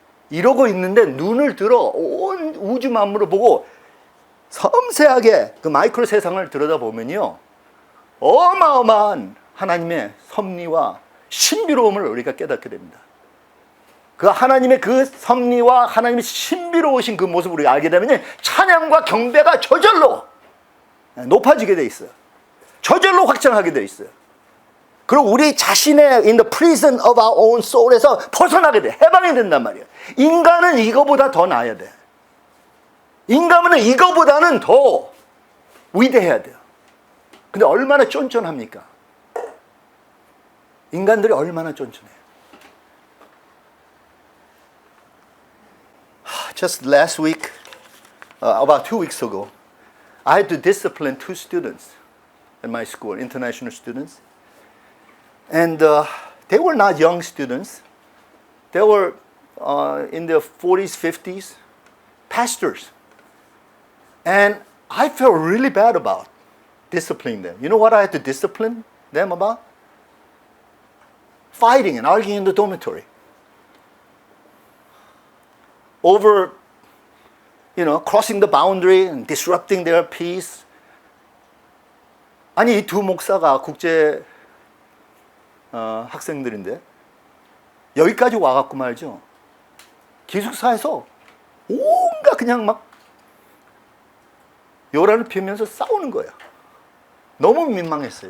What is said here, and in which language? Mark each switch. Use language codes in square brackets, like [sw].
[ko] 이러고 있는데 눈을 들어 온 우주 만물을 보고 섬세하게 그 마이크로 세상을 들여다보면요, 어마어마한 하나님의 섭리와 신비로움을 우리가 깨닫게 됩니다. 그 하나님의 그 섭리와 하나님의 신비로우신 그 모습을 우리가 알게 되면 찬양과 경배가 저절로 높아지게 돼 있어요. 저절로 확장하게 돼 있어요. 그리고 우리 자신의 [en] in the prison of our own soul에서 [ko] 벗어나게 돼. 해방이 된단 말이에요. 인간은 이거보다 더 나아야 돼. 인간은 이거보다는 더 위대해야 돼요. 근데 얼마나 쫀쫀합니까? 인간들이 얼마나 쫀쫀해요. [en] Just last week, about 2 weeks ago, I had to discipline 2 students at my school, international students. And they were not young students. They were in their 40s, 50s, pastors. And I felt really bad about disciplining them. You know what I had to discipline them about? Fighting and arguing in the dormitory. Over, crossing the boundary and disrupting their peace. [ko] 아니, 이 두 목사가 국제 학생들인데 여기까지 와갖고 말이죠. 기숙사에서 온갖 그냥 막 요란을 피우면서 싸우는 거예요. 너무 민망했어요.